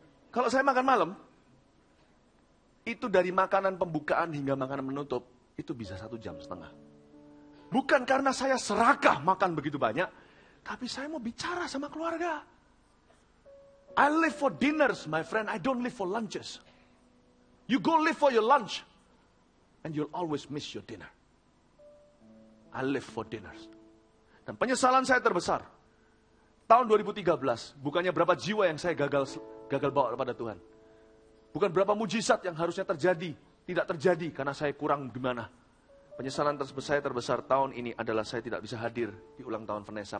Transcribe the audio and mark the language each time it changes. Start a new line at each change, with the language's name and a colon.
Indonesian: Kalau saya makan malam, itu dari makanan pembukaan hingga makanan menutup, itu bisa 1,5 jam. Bukan karena saya serakah makan begitu banyak, tapi saya mau bicara sama keluarga.
English: I live for dinners, my friend. I don't live for lunches. You go live for your lunch, and you'll always miss your dinner. I live for dinners.
Indonesian: Dan penyesalan saya terbesar, tahun 2013, bukannya berapa jiwa yang saya gagal bawa kepada Tuhan. Bukan berapa mujizat yang harusnya terjadi, tidak terjadi karena saya kurang gimana. Penyesalan saya terbesar tahun ini adalah saya tidak bisa hadir di ulang tahun Vanessa.